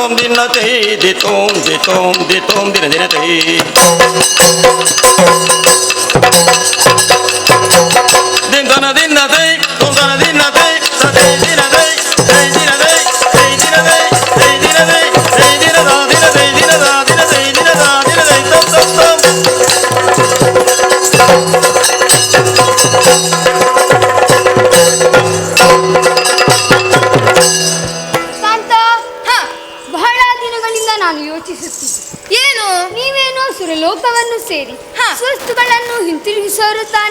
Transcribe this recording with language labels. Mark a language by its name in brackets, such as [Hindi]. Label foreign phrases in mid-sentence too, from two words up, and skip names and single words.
[Kannada] ದಿನ ತೈ ದಿತೋಂ ದಿತೋಂ ದಿತೋಂ ದಿನ ದಿನ ತೈ ದಿನ ದಿನ ತೈ ದಿನ ದಿನ ತೈ ಸದೈ ದಿನ ತೈ ತೈ ದಿನ ತೈ ತೈ ದಿನ ತೈ ತೈ ದಿನ ತೈ ತೈ ದಿನ ದಾ ದಿನ ತೈ ದಿನ ದಾ ದಿನ ತೈ ದಿನ ದಾ ದಿನ ತೈ ತಂ ತಂ ತಂ ಕಾಂತ, ಬಹಳ ದಿನಗಳಿಂದ ನಾನು ಯೋಚಿಸುತ್ತಿದ್ದೆ. ಏನು? ನೀವೇನೋ ಸುರಲೋಕವನ್ನು ಸೇರಿ ಸ್ವಸ್ತುಗಳನ್ನು ಹಿಂತಿರುಗಿಸೋರು ತಾನೆ?